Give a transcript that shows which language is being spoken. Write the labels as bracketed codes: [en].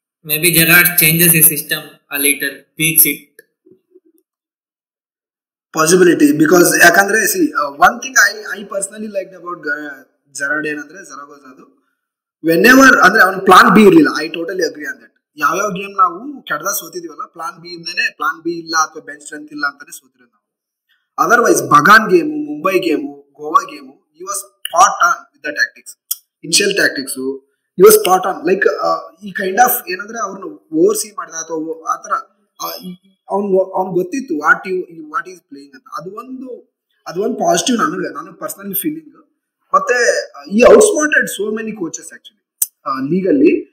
[en] Maybe Gerrard changes his system a little, tweaks it. Possibility, because ಯಾಕಂದ್ರೆ one thing I personally liked about Gerrard ಏನಂದ್ರೆ Zaragoza whenever ಅಂದ್ರೆ [kn] ಅವನ plan B ಇರ್ಲಿಲ್ಲ. [en] I totally agree on that. [kn] ಯಾವ್ಯಾವ game ನಾವು ಕೆಡದ ಸೋತಿದೀವಲ್ಲ plan B ಇಂದಾನೆ, plan B ಇಲ್ಲ ಅಥವಾ ಬೆಂಚ್ ಸ್ಟ್ರೆಂತ್ ಇಲ್ಲ ಅಂತಾನೆ ಸೋತಿರೋದು ನಾವು. [en] Otherwise Bagan game, Mumbai game, Goa game, he was spot on with the tactics, initial tactics. he was spot on, like [kn] ಈ ಕೈಂಡ್ ಆಫ್ ಏನಂದ್ರೆ ಅವ್ರನ್ನ ಓವರ್ ಸಿ ಮಾಡಿದ ಅಥವಾ ಆತರ ಅವ್ನ್ ಗೊತ್ತಿತ್ತು [en] what is playing [kn] ಅಂತ. ಅದು ಒಂದು ಪಾಸಿಟಿವ್ ನನಗೆ ಪರ್ಸನಲಿ ಫೀಲಿಂಗ್. [en] ಮತ್ತೆ ಈ outsmarted so many coaches actually ಲೀಗಲ್ಲಿ.